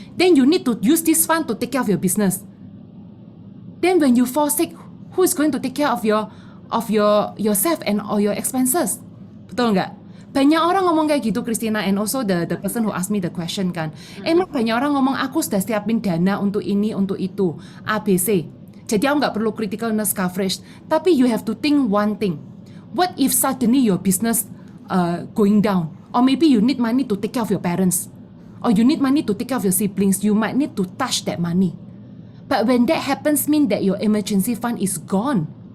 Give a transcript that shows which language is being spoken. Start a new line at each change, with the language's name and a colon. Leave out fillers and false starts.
English: Then you need to use this fund to take care of your business. Then when you fall sick, who is going to take care of yourself and all your expenses?
Indonesian: Betul nggak? Banyak orang ngomong kayak gitu, Christina,
English: and also the person who asked me the question
Indonesian: kan. Emang banyak orang ngomong, aku sudah siapin dana untuk ini, untuk itu, ABC. Jadi aku nggak perlu critical illness coverage. Tapi
English: you have to think one thing. What if suddenly your business going down? Or maybe you need money to take care of your parents. Or you need money to take care of your siblings. You might need to touch that money. But when that happens, mean that your emergency fund is gone.